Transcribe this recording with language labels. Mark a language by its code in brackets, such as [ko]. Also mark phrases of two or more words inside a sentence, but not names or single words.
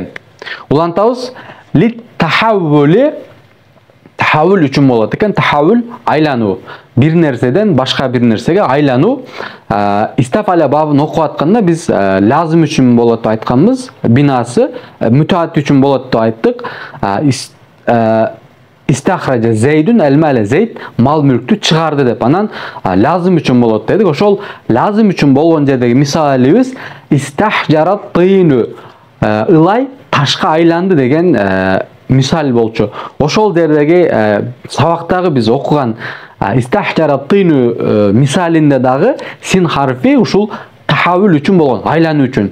[ky] Улантабыз [ar] للتحول, [ky] тахаввул үчүн болот экен. Тахаввул айлануу, бир нерседен башка бир нерсеге айлануу. Истафаля бабын окуп атканда биз лазым үчүн болот деп айтканбыз, бинасы мутаат үчүн болот деп айттык. [ar] استخرج زيد المال, [ky] зейд мал мүлктү чыгарды деп. Анан лазым үчүн болот дедик. Ошол лазым үчүн болгон жердеги мисалыбыз [ar] استحجر الطين, [ky] ылай ташка айланды деген мисал болчу. Ошол жердеги сабактагы биз окуган [ar] استحجر الطين [ky] мисалинде дагы син харфи ушул тахаввул үчүн болгон, айлануу үчүн.